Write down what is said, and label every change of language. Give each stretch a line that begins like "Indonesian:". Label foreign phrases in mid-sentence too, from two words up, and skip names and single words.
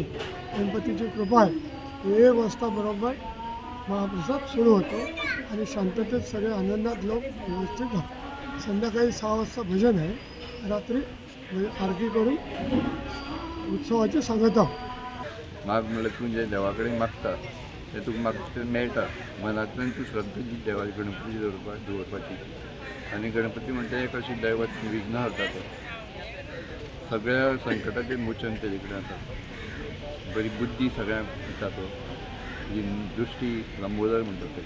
Marathi: गणपतीची कृपा आहे. 1 वाजता बरोबर महाप्रसाद सुरू होतो आणि शांततेत सगळे आनंदात लोक व्यवस्थित होतात. संध्याकाळी 6 वाजता भजन आहे. रात्री आरती करून उत्सवाची सांगता.
Konkani: माग म्हणलं तू जे देवाकडे मागता ते तुका मागता मेळटा. मनांतल्यान तूं श्रद्धा जी देवाची गणपती दवरपाची आनी गणपती म्हणजे एक अशी दैवत विघ्न हरता तो. सगळ्या संकटाचें मोचन तेजे कडेन आसा. बरी बुद्धी सगळ्यांक दिता तो. जी दृश्टी लंबोदर म्हणटा तेका.